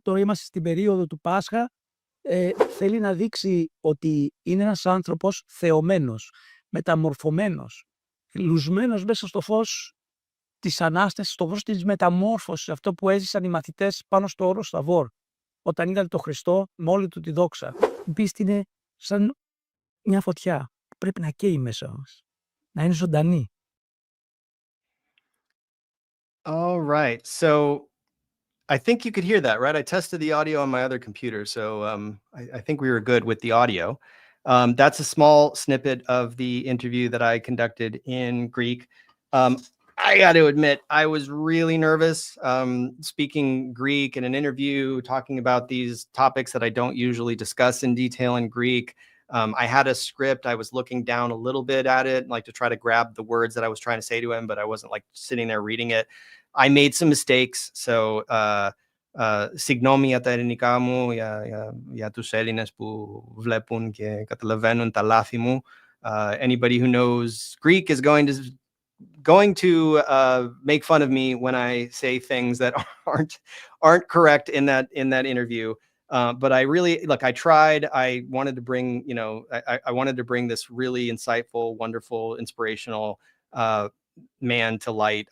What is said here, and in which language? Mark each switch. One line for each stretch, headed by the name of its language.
Greek: Τώρα είμαστε στην περίοδο του Πάσχα. Θέλει να δείξει ότι είναι ένας άνθρωπος θεωμένος, μεταμορφωμένος, λουσμένος μέσα στο φως της Ανάστασης, στο φως της μεταμόρφωσης, αυτό που έζησαν οι μαθητές πάνω στο όρος Σταβόρ, όταν είδαν τον Χριστό με όλη του τη δόξα. Η πίστη είναι σαν μια φωτιά που πρέπει να καίει μέσα μας, να είναι ζωντανή.
English: All right. So I think you could hear that, right? I tested the audio on my other computer, so I think we were good with the audio. That's a small snippet of the interview that I conducted in Greek. I got to admit, I was really nervous speaking Greek in an interview, talking about these topics that I don't usually discuss in detail in Greek. I had a script. I was looking down a little bit at it, like to try to grab the words that I was trying to say to him, but I wasn't like sitting there reading it. I made some mistakes.
Greek: So, συγγνώμη για τα ελληνικά μου, για τους Έλληνες που βλέπουν και καταλαβαίνουν τα λάθη μου.
English: Anybody who knows Greek is going to make fun of me when I say things that aren't correct in that interview. But I really, look, I tried. I wanted to bring, I wanted to bring this really insightful, wonderful, inspirational man to light.